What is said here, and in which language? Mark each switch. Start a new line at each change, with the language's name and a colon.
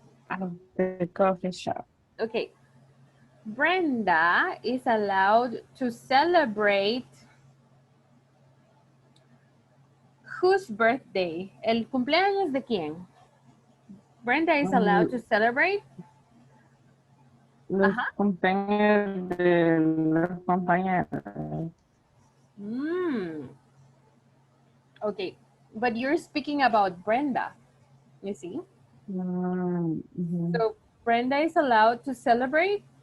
English: At the coffee shop. Okay, Brenda is allowed to celebrate whose birthday?
Spanish: El cumpleaños de quién?
English: Brenda is allowed to celebrate
Spanish: Los compañeros de los compañeros.
English: Okay, but you're speaking about Brenda, you see? So Brenda is allowed to celebrate.